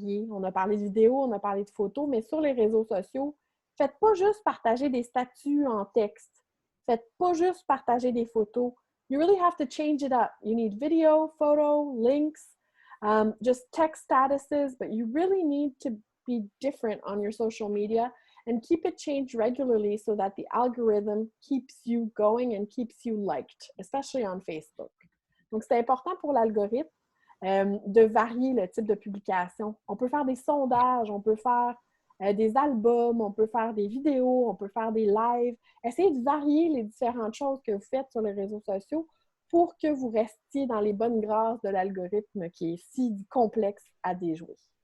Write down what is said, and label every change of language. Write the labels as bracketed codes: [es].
[fr] On a parlé de vidéos, on a parlé de photos, mais sur les réseaux sociaux, faites pas juste partager des statuts en texte. Faites pas juste partager des photos. [en] You really have to change it up. You need video, photo, links, just text statuses, but you really need to be different on your social media and keep it changed regularly so that the algorithm keeps you going and keeps you liked, especially on Facebook. [fr] Donc, c'est important pour l'algorithme de varier le type de publication. On peut faire des sondages, on peut faire des albums, on peut faire des vidéos, on peut faire des lives. Essayez de varier les différentes choses que vous faites sur les réseaux sociaux pour que vous restiez dans les bonnes grâces de l'algorithme qui est si complexe à déjouer.